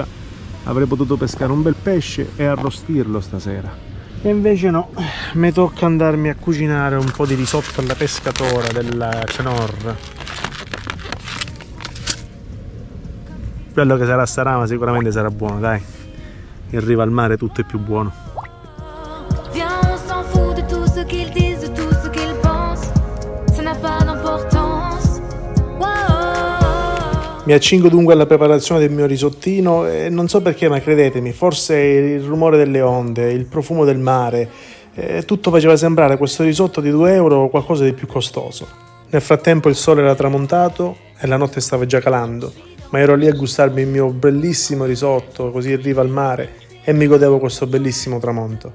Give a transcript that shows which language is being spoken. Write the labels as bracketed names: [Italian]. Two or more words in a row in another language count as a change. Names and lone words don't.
[Italian] Avrei potuto pescare un bel pesce e arrostirlo stasera. E invece no, mi tocca andarmi a cucinare un po' di risotto alla pescatora del Knorr. Quello che sarà ma sicuramente sarà buono, dai. In riva al mare tutto è più buono. [French] Viens, on s'en fout de tout ce qu'ils disent, de tout ce qu'ils pensent. Ça n'a pas d'importance. [Italian] Mi accingo dunque alla preparazione del mio risottino e non so perché, ma credetemi, forse il rumore delle onde, il profumo del mare, tutto faceva sembrare questo risotto di 2 euro qualcosa di più costoso. Nel frattempo il sole era tramontato e la notte stava già calando, ma ero lì a gustarmi il mio bellissimo risotto così in riva al mare e mi godevo questo bellissimo tramonto.